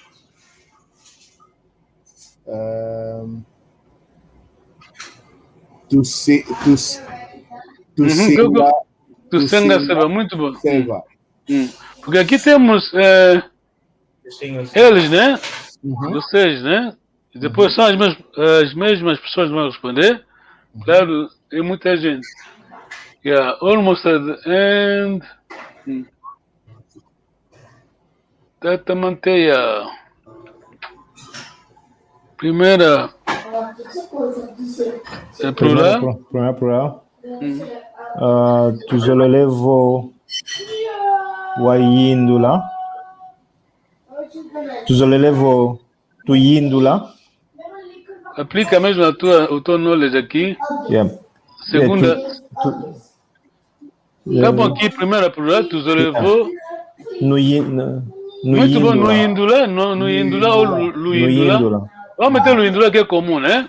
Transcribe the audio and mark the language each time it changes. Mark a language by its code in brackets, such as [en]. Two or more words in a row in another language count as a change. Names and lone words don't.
[kg] Tusenga seva, [pt] muito bom. [kg] Seva. [pt] Porque aqui temos eles, né? Vocês, né? E depois são as mesmas pessoas que vão responder. Claro, é muita gente. [en] Yeah, almost at the end. [kg] Tata manteia. [pt] Primeira. É plural? Primeira plural. [kg] Tuzolele vo waindula. Tuzolele vo tuindula. [pt] Aplica mesmo o teu knowledge aqui. [en] Yeah. [pt] Segunda. Tá bom aqui, primeira plural, [kg] tuzolele vo. [pt] Muito bom, no índula ou luíndula. Vamos meter luíndula que é comum, né?